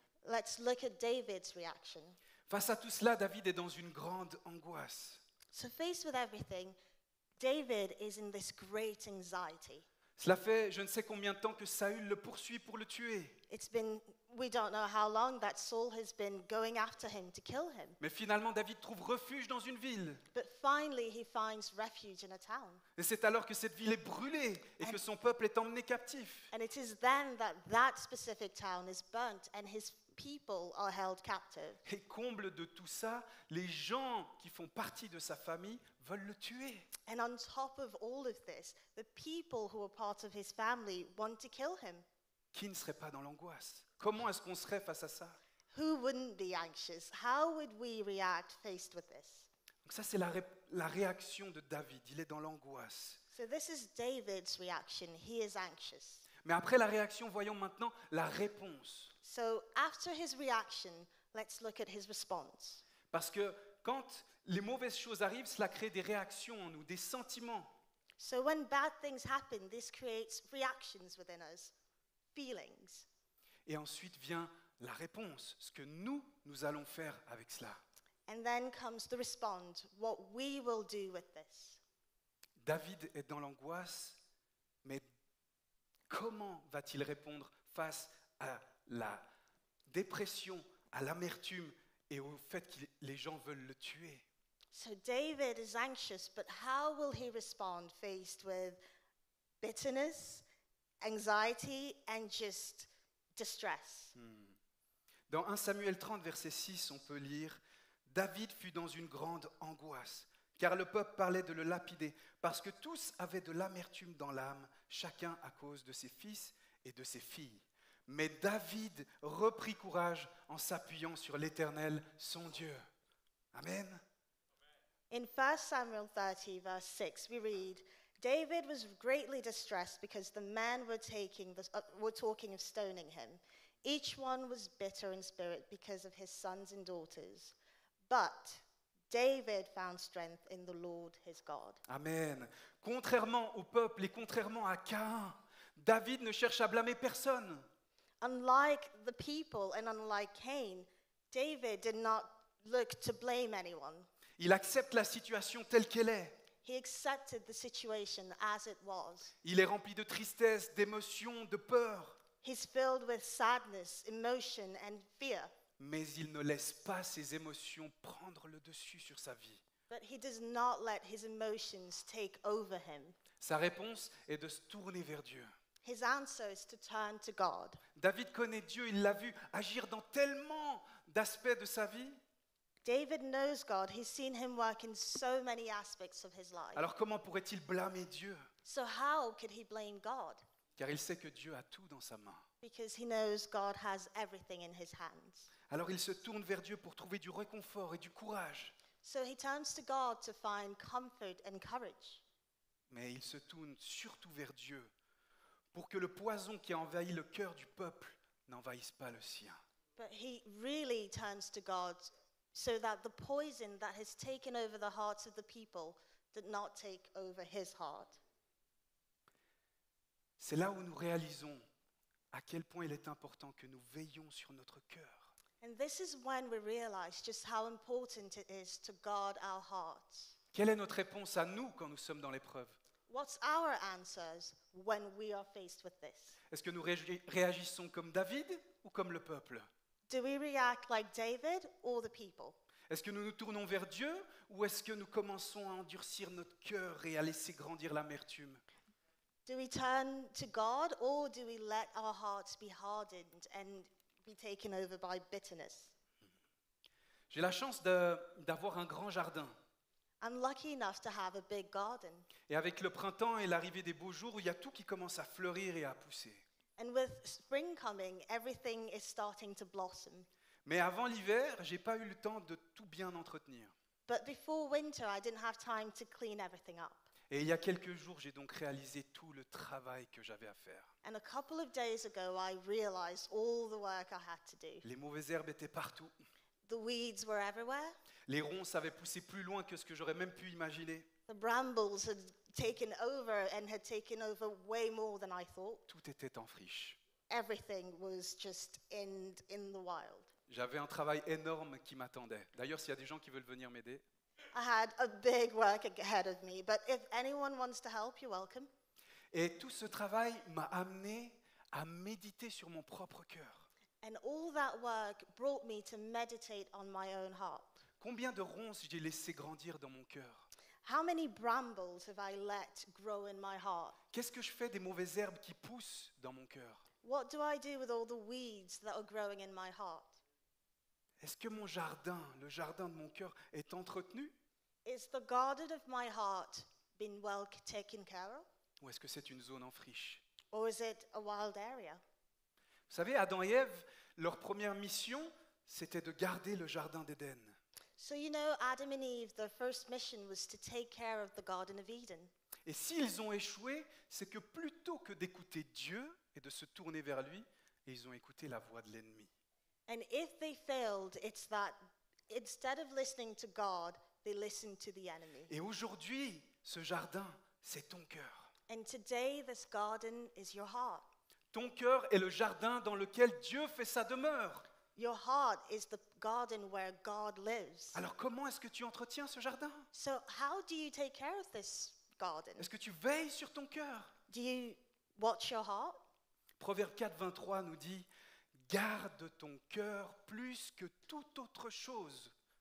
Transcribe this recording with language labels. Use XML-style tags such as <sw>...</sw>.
<en>Let's look at David's reaction.</en> <fr>Face à tout cela, David est dans une grande angoisse.</fr> <en>So faced with everything, David is in this great anxiety.</en> <fr>Cela fait je ne sais combien de temps que Saül le poursuit pour le tuer.</fr> <en>We don't know how long that Saul has been going after him to kill him.</en> <fr>Mais finalement, David trouve refuge dans une ville.</fr> <en>But finally he finds refuge in a town.</en> <fr>Et c'est alors que cette ville est brûlée et que son peuple est emmené captif.</fr> <en>And it is then that that specific town is burnt and his people are held captive.</en> <fr>Et comble de tout ça, les gens qui font partie de sa famille veulent le tuer.</fr> <en>And on top of all of this, the people who are part of his family want to kill him.</en> <fr>Qui ne serait pas dans l'angoisse? Comment est-ce qu'on serait face à ça?</fr> <en>Who wouldn't be anxious? How would we react faced with this?</en> <fr>Donc ça, c'est la réaction de David. Il est dans l'angoisse.</fr> <en>So this is David's reaction. He is anxious.</en> <fr>Mais après la réaction, voyons maintenant la réponse.</fr> <en>So after his reaction, let's look at his response.</en> <fr>Parce que quand les mauvaises choses arrivent, cela crée des réactions en nous, des sentiments.</fr> <en>So when bad things happen, this creates reactions within us, feelings.</en> <fr>Et ensuite vient la réponse, ce que nous allons faire avec cela.</fr> <en>And then comes the response, what we will do with this.</en> <fr>David est dans l'angoisse, mais comment va-t-il répondre face à la dépression, à l'amertume et au fait que les gens veulent le tuer?</fr> <en>So David is anxious, but how will he respond faced with bitterness, anxiety, and just distress?</en> <fr>Dans 1 Samuel 30, verset 6, on peut lire « David fut dans une grande angoisse, car le peuple parlait de le lapider, parce que tous avaient de l'amertume dans l'âme, chacun à cause de ses fils et de ses filles. Mais David reprit courage en s'appuyant sur l'Éternel, son Dieu. » Amen.</fr> <en>In 1 Samuel 30, verse 6, we read, David was greatly distressed because the men were talking of stoning him. Each one was bitter in spirit because of his sons and daughters. But David found strength in the Lord his God. Amen.</en> <fr>Contrairement au peuple et contrairement à Caïn, David ne cherche à blâmer personne.</fr> <en>Unlike the people and unlike Cain, David did not look to blame anyone.</en> <fr>Il accepte la situation telle qu'elle est.</fr> <en>He accepted the situation as it was.</en> <fr>Il est rempli de tristesse, d'émotion, de peur.</fr> <en>He's filled with sadness, emotion, and fear.</en> <fr>Mais il ne laisse pas ses émotions prendre le dessus sur sa vie.</fr> <en>But he does not let his emotions take over him.</en> <fr>Sa réponse est de se tourner vers Dieu.</fr> <en>His answer is to turn to God.</en> <fr>David connaît Dieu, il l'a vu agir dans tellement d'aspects de sa vie.</fr> <en>David knows God. He's seen him work in so many aspects of his life.</en> <fr>Alors comment pourrait-il blâmer Dieu?</fr> <en>So how could he blame God?</en> <fr>Car il sait que Dieu a tout dans sa main.</fr> <en>Because he knows God has everything in his hands.</en> <fr>Alors il se tourne vers Dieu pour trouver du réconfort et du courage.</fr> <en>So he turns to God to find comfort and courage.</en> <fr>mais il se tourne surtout vers Dieu pour que le poison qui a envahi le cœur du peuple n'envahisse pas le sien.</fr> <en>But he really turns to God so that the poison that has taken over the hearts of the people did not take over his heart.</en> <fr>C'est là où nous réalisons à quel point il est important que nous veillions sur notre cœur.</fr> <en>And this is when we realize just how important it is to guard our hearts.</en> <fr>Quelle est notre réponse à nous quand nous sommes dans l'épreuve?</fr> <en>What's our answers when we are faced with this?</en> <fr>Est-ce que nous réagissons comme David ou comme le peuple?</fr> <en>Do we react like David or the people?</en> <fr>Est-ce que nous nous tournons vers Dieu ou est-ce que nous commençons à endurcir notre cœur et à laisser grandir l'amertume?</fr> <en>Do we turn to God or do we let our hearts be hardened and be taken over by bitterness?</en> <fr>J'ai la chance d'avoir un grand jardin.</fr> <en>I'm lucky enough to have a big garden.</en> <fr>Et avec le printemps et l'arrivée des beaux jours, il y a tout qui commence à fleurir et à pousser.</fr> <en>And with spring coming, everything is starting to blossom.</en> <fr>Mais avant l'hiver, j'ai pas eu le temps de tout bien entretenir.</fr> <en>But before winter, I didn't have time to clean everything up.</en> <fr>Et il y a quelques jours, j'ai donc réalisé tout le travail que j'avais à faire.</fr> <en>And a couple of days ago, I realized all the work I had to do.</en> <fr>Les mauvaises herbes étaient partout.</fr> <en>The weeds were everywhere.</en> <fr>Les ronces avaient poussé plus loin que ce que j'aurais même pu imaginer.</fr> <en>The brambles had taken over and had taken over way more than I thought.</en> <fr>Tout était en friche.</fr> <en>Everything was just in the wild.</en> <fr>J'avais un travail énorme qui m'attendait. D'ailleurs, s'il y a des gens qui veulent venir m'aider,</fr> <en>I had a big work ahead of me, but if anyone wants to help, you're welcome.</en> <fr>et tout ce travail m'a amené à méditer sur mon propre cœur.</fr> <en>And all that work brought me to meditate on my own heart.</en> <fr>Combien de ronces j'ai laissé grandir dans mon cœur?</fr> <en>How many brambles have I let grow in my heart?</en> <fr>Qu'est-ce que je fais des mauvaises herbes qui poussent dans mon cœur?</fr> <en>What do I do with all the weeds that are growing in my heart?</en> <fr>Est-ce que mon jardin, le jardin de mon cœur, est entretenu?</fr> <en>Is the garden of my heart been well taken care of?</en> <fr>Ou est-ce que c'est une zone en friche?</fr> <en>Or is it a wild area?</en> <fr>Vous savez, Adam et Ève, leur première mission, c'était de garder le jardin d'Éden.</fr> <en>So you know, Adam and Eve, their first mission was to take care of the Garden of Eden.</en> <fr>Et s'ils ont échoué, c'est que plutôt que d'écouter Dieu et de se tourner vers lui, ils ont écouté la voix de l'ennemi.</fr> <en>And if they failed, it's that instead of listening to God, they listened to the enemy.</en> <fr>Et aujourd'hui, ce jardin, c'est ton cœur.</fr> <en>And today, this garden is your heart.</en> <fr>Ton cœur est le jardin dans lequel Dieu fait sa demeure.</fr> <en>Your heart is the garden where God lives.</en> <fr>Alors comment est-ce que tu entretiens ce jardin?</fr> <en>So how do you take care of this garden?</en> <fr>Est-ce que tu veilles sur ton cœur?</fr> <en>Do you watch your heart?</en> <fr>Proverbe 4, 23 nous dit « Garde ton cœur plus que toute autre chose.</fr>